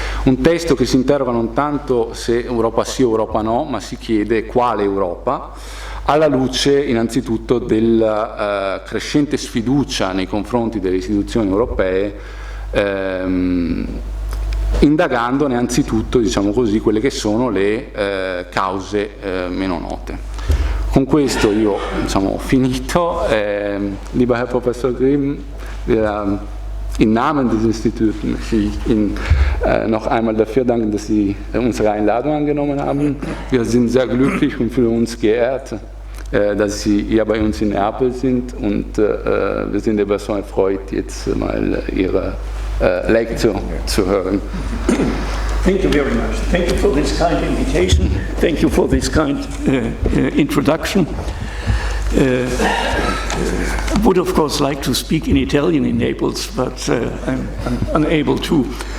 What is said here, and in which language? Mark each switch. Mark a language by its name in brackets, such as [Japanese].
[Italian] Un testo che si interroga non tanto se Europa sì o Europa no, ma si chiede quale Europa, alla luce innanzitutto della crescente sfiducia nei confronti delle istituzioni europee, indagandone anzitutto, diciamo così, quelle che sono le cause meno note. Con questo io, diciamo, ho finito. [German] Lieber Herr Professor Grimm, im Namen des Instituts möchte ich Ihnen noch einmal dafür danken, dass Sie unsere Einladung angenommen haben. Wir sind sehr glücklich und für uns geehrt, dass Sie hier bei uns in Neapel sind, und wir sind aber so erfreut, jetzt mal Ihre Lectio zu hören. [English] Thank you very much. Thank you for this kind invitation. Thank you for this kind introduction. I would, of course, like to speak in Italian in Naples, but I'm unable to.